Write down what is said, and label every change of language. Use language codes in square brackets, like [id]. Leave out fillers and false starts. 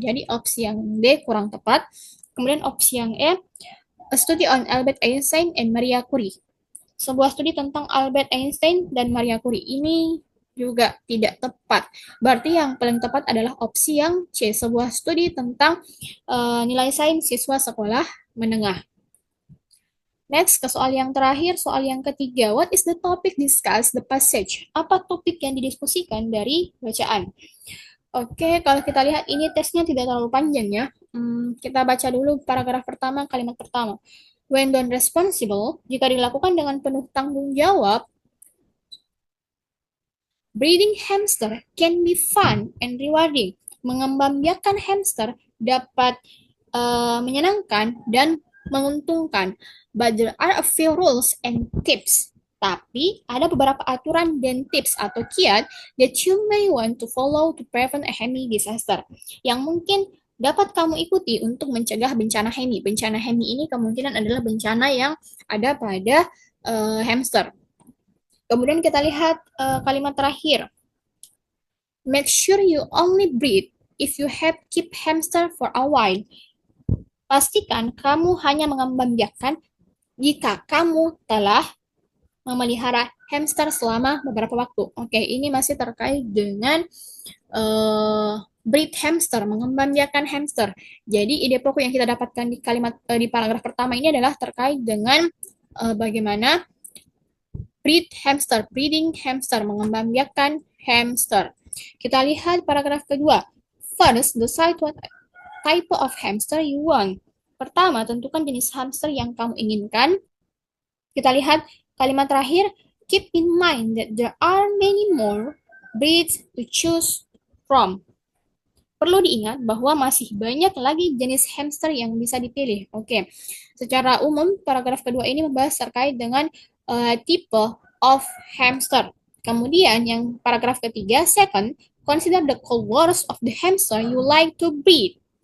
[id] Jadi opsi yang D kurang tepat. Kemudian opsi yang E, [en] a study on Albert Einstein and Maria Curie. [id] Sebuah studi tentang Albert Einstein dan Maria Curie. Ini juga tidak tepat. Berarti yang paling tepat adalah opsi yang C, sebuah studi tentang nilai sains siswa sekolah menengah. Next, ke soal yang terakhir, soal yang ketiga. [en] What is the topic discussed the passage? [id] Apa topik yang didiskusikan dari bacaan? Oke, kalau kita lihat ini tesnya tidak terlalu panjang ya. Kita baca dulu paragraf pertama, kalimat pertama. [en] When done responsible, [id] jika dilakukan dengan penuh tanggung jawab, [en] breeding hamster can be fun and rewarding. [id] Mengembang biakan hamster dapat menyenangkan dan menguntungkan. [en] But there are a few rules and tips. [id] Tapi ada beberapa aturan dan tips atau kiat [en] that you may want to follow to prevent a Hemi disaster. [id] Yang mungkin dapat kamu ikuti untuk mencegah bencana Hemi. Bencana Hemi ini kemungkinan adalah bencana yang ada pada hamster. Kemudian kita lihat kalimat terakhir. [en] Make sure you only breed if you have keep hamster for a while. [id] Pastikan kamu hanya mengembangbiakkan jika kamu telah memelihara hamster selama beberapa waktu. Oke, ini masih terkait dengan breed hamster, mengembangbiakan hamster. Jadi ide pokok yang kita dapatkan di kalimat di paragraf pertama ini adalah terkait dengan bagaimana breeding hamster, mengembangbiakan hamster. Kita lihat paragraf kedua. [en] First, decide what type of hamster you want. [id] Pertama, tentukan jenis hamster yang kamu inginkan. Kita lihat kalimat terakhir, [en] keep in mind that there are many more breeds to choose from. [id] Perlu diingat bahwa masih banyak lagi jenis hamster yang bisa dipilih. Oke, secara umum paragraf kedua ini membahas terkait dengan tipe of hamster. Kemudian yang paragraf ketiga, [en] second, consider the colors of the hamster you like to breed.